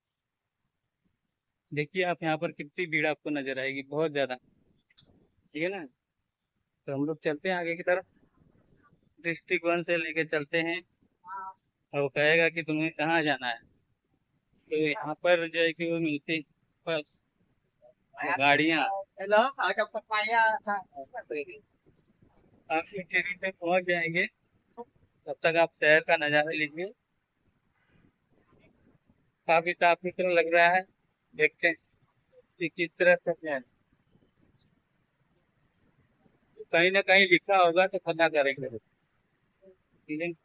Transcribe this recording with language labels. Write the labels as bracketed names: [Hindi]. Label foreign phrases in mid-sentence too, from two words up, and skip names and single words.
[Hindi] देखिए आप यहाँ पर कितनी भीड़ आपको नजर आएगी, बहुत ज्यादा, ठीक है ना। तो हम लोग चलते हैं आगे की तरफ, डिस्ट्रिक्ट वन से लेके चलते हैं, और वो कहेगा कि तुम्हें कहाँ जाना है। तो यहाँ पर जो है कि वो मिलती बस गाड़ियाँ, [Vietnamese] Hello, ở trong sân bay á. [Hindi] आप सिटी पे पहुँच जाएंगे, तब तक आप शहर का नज़ारा लीजिए। काफी साफ सुथरा लग रहा है, देखते हैं कि किस तरह से है। कहीं ना कहीं लिखा होगा तो पता करेंगे, ठीक है।